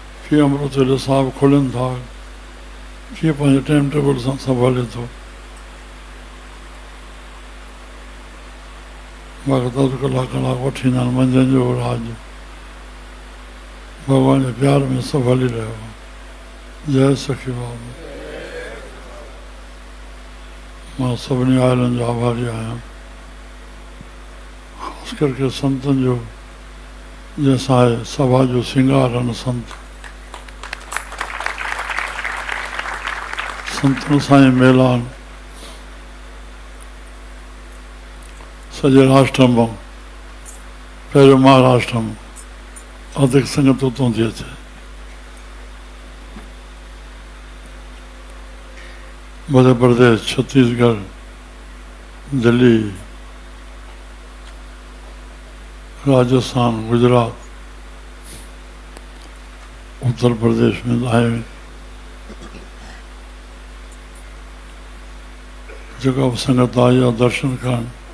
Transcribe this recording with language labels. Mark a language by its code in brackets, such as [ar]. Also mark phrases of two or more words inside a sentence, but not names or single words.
[sd] कीअं अमृत वेले साहब खोलनि था, कीअं पंहिंजे [en] time table [sd] सां सभु हले थो। बाक़ी अधु कलाक वठी ईंदा आहिनि मंझंदि जो रात जो। भॻवान जे प्यार में सभु हली रहियो आहे। जय सखी बाबा। मां सभिनी आयलनि जो आभारी आहियां, ख़ासि करके संतनि जो, जंहिंसां आहे सभा जो सिंगार आहिनि संत। संतनि सां ई मेला आहिनि। सॼे राष्ट्र मां पहिरियों महाराष्ट्र में अधिक संगत उतों थी अचे। [hi] मध्य प्रदेश, छत्तीसगढ़, दिल्ली, राजस्थान, गुजरात, उत्तर प्रदेश में आए जगह संगत आई और दर्शन करण।